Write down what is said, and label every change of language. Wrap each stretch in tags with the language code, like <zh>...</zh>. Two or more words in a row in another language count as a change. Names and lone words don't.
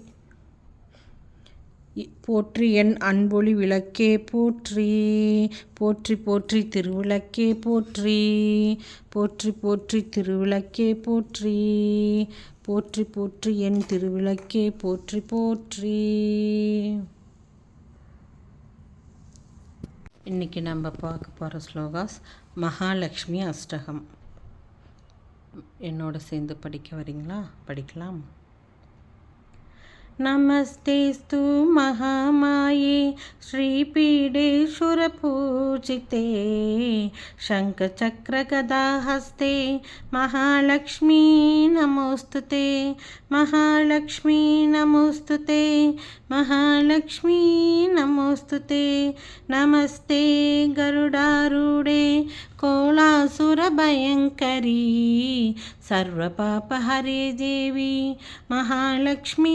<ta>போற்றி என் அன்பொளி விளக்கே போற்றி, போற்றி போற்றி திருவிளக்கே போற்றி, போற்றி போற்றி திருவிளக்கே போற்றி, போற்றி போற்றி என் திருவிளக்கே போற்றி போற்றி. இன்றைக்கி நம்ம பார்க்க போகிற ஸ்லோகாஸ் மகாலட்சுமி அஷ்டகம். என்னோட சேர்ந்து படிக்க வரீங்களா? படிக்கலாம்.</ta> <sa>नमस्तेस्तु महामाये श्रीपीडेश्वरपूजिते शङ्खचक्रगदाहस्ते महालक्ष्मी नमोस्तुते, महालक्ष्मी नमोस्तुते, महालक्ष्मी नमोस्तुते, नमस्ते गरुडारूढे कोलासुरभयङ्करी सर्वपापहरे देवी महालक्ष्मी</sa>